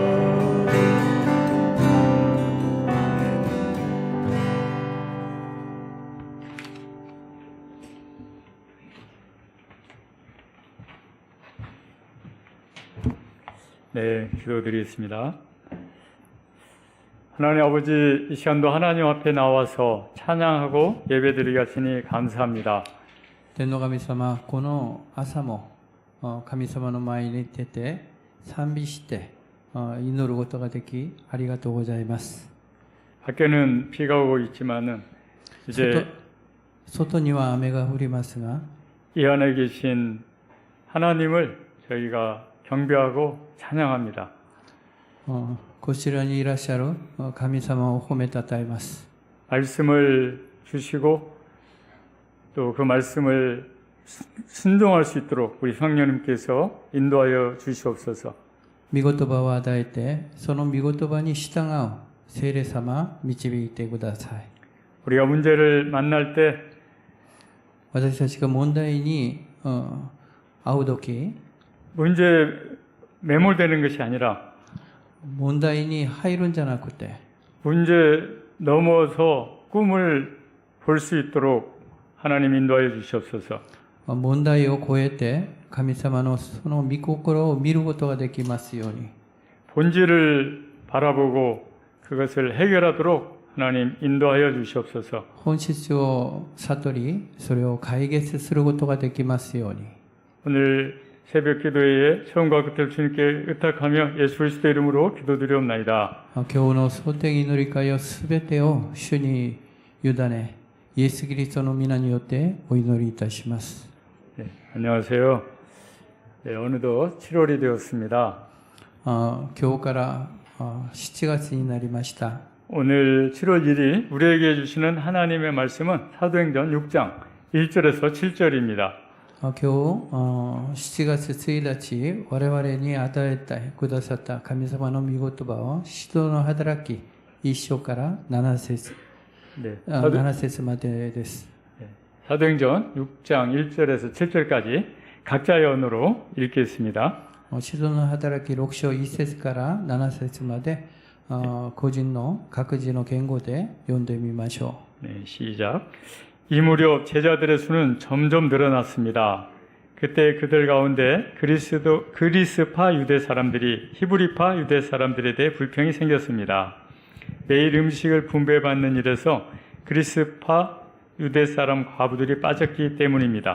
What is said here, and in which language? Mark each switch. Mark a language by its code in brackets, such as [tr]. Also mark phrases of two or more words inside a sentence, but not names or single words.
[ko] 네, 기도드리겠습니다. 하나님 아버지, 이 시간도 하나님 앞에 나와서 찬양하고 예배드리게 하시니 감사합니다. [ja] 天の神様、この朝も神様の前に出て賛美して祈ることができありがとうございます。 [ko] 밖에는 비가 오고 있지만은 이제 [ja] 外には雨が降りますが [ko] 이 안에 계신 하나님을 저희가 경배하고 찬양합니다. [ja] こちらにいらっしゃる神様を褒めたたえます。 [ko] 말씀을 주시고 또 그 말씀을 순종할 수 있도록 우리 성령님께서 인도하여 주시옵소서. [ja] 御言葉を与えてその御言葉に従う聖霊様導いてください。 [ko] 우리가 문제를 만날 때 [ja] 私たちが問題に会うとき [ko] 문제 매몰되는 것이 아니라 [ja] 問題に入るんじゃなくて [ko] 문제 넘어서 꿈을 볼 수 있도록 하나님 인도하여 주시옵소서. [ja] 問題を超えて神様のその御心を見ることができますように [ko] 본질을 바라보고 그것을 해결하도록 하나님 인도하여 주시옵소서. [ja] 本質を悟りそれを解決することができますように [ko] 오늘 새벽 기도회에 처음과 끝을 주님께 의탁하며 예수 그리스도 이름으로 기도드리옵나이다. [ja] 今日の蒼天祈り会をすべてを主に委ねイエス・キリストの皆によってお祈りいたします。 [ko] 네, 안녕하세요. 네, 어느덧 7월이 되었습니다. [ja] 今日から7月になりました。 [ko] 오늘 7월 1일 우리에게 주시는 하나님의 말씀은 사도행전 6장 1절에서 7절입니다. [ja] 今日7月1日我々に与えてくださった神様の御言葉を使徒の働き1章から7節 [ko] 네, [ja] 7節までです。 [ko] 사도행전 6장 1절에서 7절까지 각자의 언어로 읽겠습니다. [ja] 使徒の働き6章1節から7節まで個人の各自の言語で読んでみましょう。 [ko] 네, 시작. 이 무렵 제자들의 수는 점점 늘어났습니다. 그때 그들 가운데 그리스파 유대 사람들이 히브리파 유대 사람들에 대해 불평이 생겼습니다. 매일 음식을 분배받는 일에서 그리스파 유대 사람 과부들이 빠졌기 때문입니다.